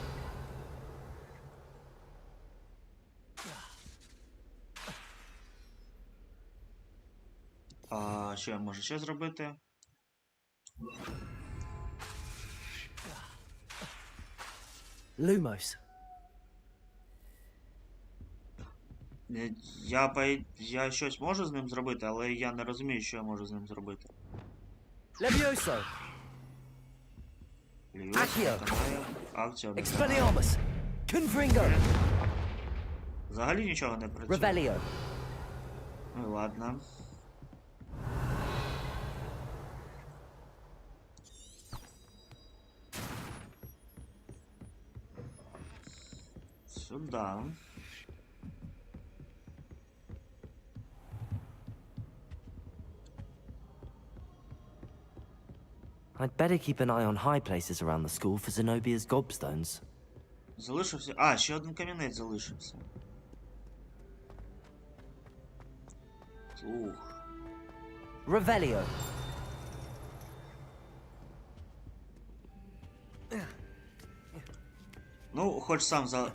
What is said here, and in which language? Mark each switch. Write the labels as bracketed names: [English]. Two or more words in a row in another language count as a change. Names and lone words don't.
[Ukrainian] А що я можу ще зробити? Lumos. Я щось можу з ним зробити, але я не розумію, що я можу з ним зробити. Levioso. Accio. Акція. Expelliarmus. Confringo. Взагалі нічого не працює. Revelio. Ну ладно. Сюда. [English] I'd better keep an eye on high places around the school for Zenobia's gobstones. [Ukrainian] Залишився. А, ще один камінець залишився. Ух. Revelio. Ну, хоч сам за...